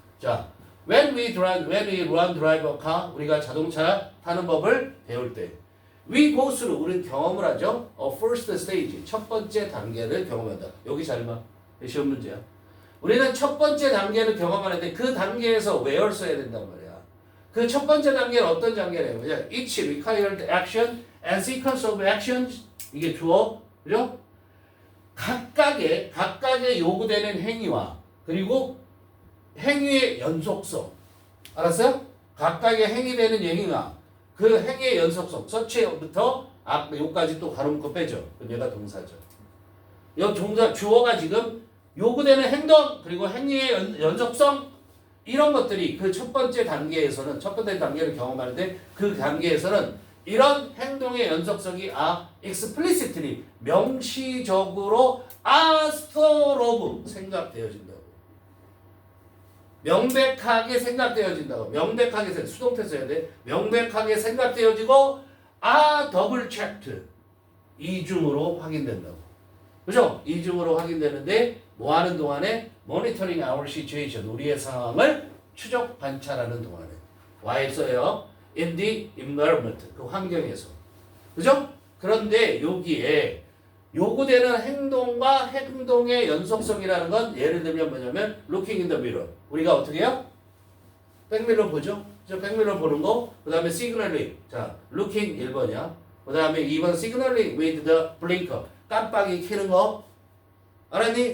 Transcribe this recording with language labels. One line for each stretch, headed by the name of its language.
English: 자, when we run drive a car,
Korean: 우리가 자동차 타는 법을 배울 때,
English: we go through,
Korean: 우리는 경험을 하죠.
English: first stage,
Korean: 첫 번째 단계를 경험한다. 여기 잘 봐. 시험 문제야. 우리는 첫 번째 단계를 경험하는데 그 단계에서 where 써야 된단 말이야. 그 첫 번째 단계는 어떤 단계래요?
English: each required action and sequence of actions.
Korean: 이게 주어. 그죠? 각각의 요구되는 행위와 그리고 행위의 연속성. 알았어요? 각각의 행위되는 행위와 그 행위의 연속성, 서치부터 요까지 또 가로 묶어 빼죠. 그럼 얘가 동사죠. 이 주어가 지금 요구되는 행동 그리고 행위의 연속성 이런 것들이 그 첫 번째 단계에서는 첫 번째 단계를 경험하는데 그 단계에서는 이런 행동의 연속성이 explicitly 명시적으로
English: thought of
Korean: 생각되어진다고. 명백하게 생각되어진다고. 명백하게 수동태 써야 돼. 명백하게 생각되어지고
English: double checked
Korean: 이중으로 확인된다고. 그죠? 이중으로 확인되는데 뭐 하는 동안에
English: monitoring our situation
Korean: 우리의 상황을 추적 관찰하는 동안에 why 써요?
English: in the environment
Korean: 그 환경에서. 그죠? 그런데 여기에 요구되는 행동과 행동의 연속성이라는 건 예를 들면 뭐냐면
English: looking in the mirror
Korean: 우리가 어떻게 해요? 백미러 보죠? 저 백미러 보는 거. 그 다음에 signaling 자 looking 1번이야. 그 다음에 2번
English: signaling with the blinker
Korean: 깜빡이 켜는 거 알았니?